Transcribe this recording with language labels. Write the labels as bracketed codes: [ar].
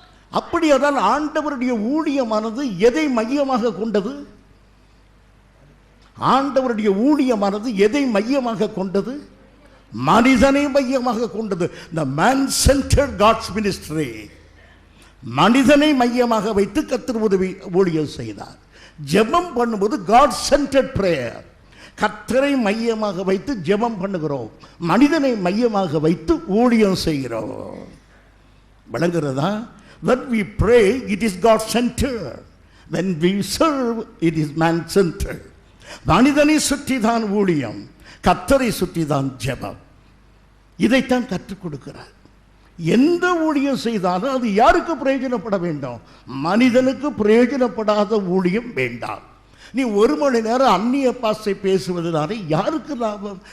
[ta] அப்படியானால் ஆண்டவருடைய ஊழியமானது எதை மையமாக கொண்டது? ஆண்டவருடைய ஊழியமானது எதை மையமாக கொண்டது? மனிதனை மையமாக கொண்டது. [en] The man-centered God's ministry. [ta] மனிதனை மையமாக வைத்து கர்த்தர் உதவி ஊழியம் செய்தார். ஜெபம் பண்ணும்போது [en] God-centered prayer. [ta] கர்த்தரை மையமாக வைத்து ஜெபம் பண்ணுகிறோம், மனிதனை மையமாக வைத்து ஊழியம் செய்கிறோம். விளங்குகிறதா? [en] When we pray, it is God-centered. When we serve, it is man-centered. [ta] மனிதனை சுற்றி தான் ஊழியம், கர்த்தரை சுற்றி தான் ஜெபம். இதைத்தான் கற்றுக் கொடுக்கிறார். எந்த ஊழியம் செய்தாலும் அது யாருக்கு பிரயோஜனப்பட வேண்டும்? மனிதனுக்கு பிரயோஜனப்படாத ஊழியம் வேண்டாம். நீ 1 மணி நேரம் அந்நிய பாஷை பேசுவதனாலே யாருக்கு லாபம்?